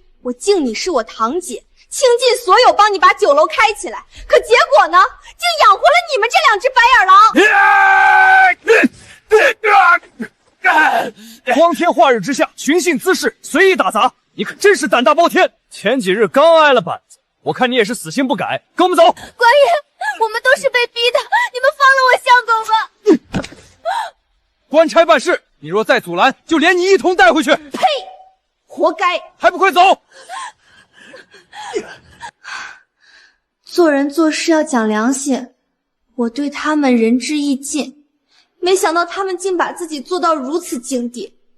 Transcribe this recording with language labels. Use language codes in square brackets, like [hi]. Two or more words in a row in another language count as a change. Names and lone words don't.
[zh] 我敬你是我堂姐，傾盡所有幫你把酒樓開起來，可結果呢，竟養活了你們這兩隻白眼狼！光天化日之下，尋釁滋事，隨意打砸，你可真是膽大包天！前幾日剛挨了板子，我看你也是死性不改，跟我們走。官爺，我們都是被逼的，你們放了我相公吧。官差辦事，你若再阻攔，就連你一同帶回去。呸！活該！還不快走！做人做事要講良心，我對他們仁至義盡，沒想到他們竟把自己做到如此境地。